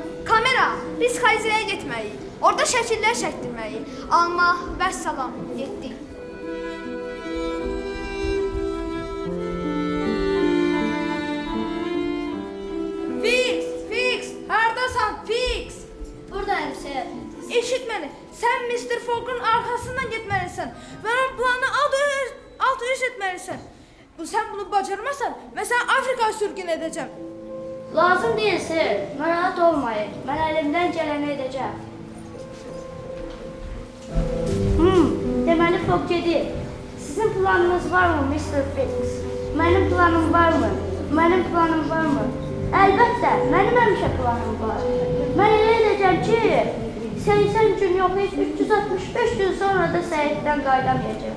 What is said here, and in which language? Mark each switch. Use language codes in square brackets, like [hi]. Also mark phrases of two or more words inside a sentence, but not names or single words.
[az] Kamera, biz Xaliziyə getməliyik. Orada şəkillər çəkdirməliyik. Alma, vəssalam, getdik. Fix. Haradasan Fix? Buradayım Sir. [tr] Eşit beni. Sen Mr. Fogg'un arkasından gitmelisin. Ve onun planını alt üst etmelisin. Sen bunu bacarmazsan ben seni Afrika'ya sürgün edeceğim. [az] Lazım deyil, Sir. Narahat olmayın. Mən əlimdən gələni edəcəm. Deməli Fogg gedir. Sizin planınız varmı, Mr. Fix? Mənim planım varmı? Mənim planım varmı? Əlbəttə, mənim həmişə planım var. Mən elə edəcəm ki, 80 gün yox, heç 365 gün sonra da səyahətdən qayıdamayacağım.